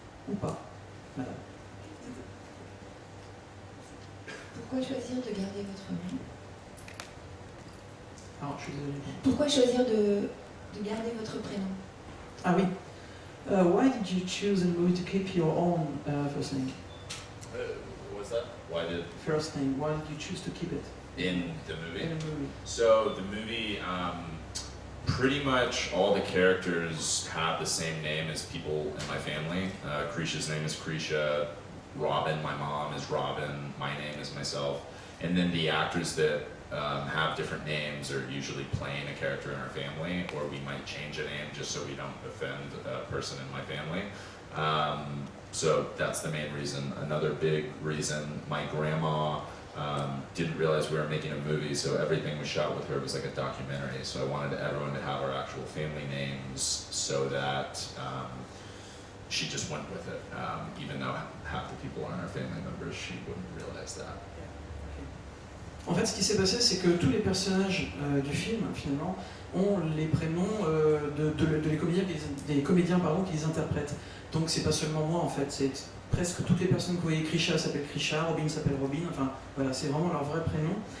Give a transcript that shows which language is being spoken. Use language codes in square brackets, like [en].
[fr] Ou pas, madame? Pourquoi choisir de garder votre nom? Alors, je suis désolé. Pourquoi choisir de garder votre prénom? Ah oui. [en] Why did you choose in the movie to keep your own first name? What's that? Why did First name. Why did you choose to keep it in the movie? in the movie? So the movie, pretty much all the characters have the same name as people in my family. Krisha's name is Krisha. Robin, my mom, is Robin. My name is myself. And then the actors that have different names are usually playing a character in our family, or we might change a name just so we don't offend a person in my family. So that's the main reason. Another big reason, my grandma didn't realize we were making a movie, so everything we shot with her was like a documentary. So I wanted everyone to have our actual family names so that she just went with it. Even though half the people aren't our family members, she wouldn't realize that. [fr] En fait, ce qui s'est passé, c'est que tous les personnages du film, finalement, ont les prénoms des comédiens qui les interprètent. Donc c'est pas seulement moi, en fait, c'est presque toutes les personnes que vous voyez. Krisha s'appelle Krisha, Robin s'appelle Robin, enfin voilà, c'est vraiment leur vrai prénom.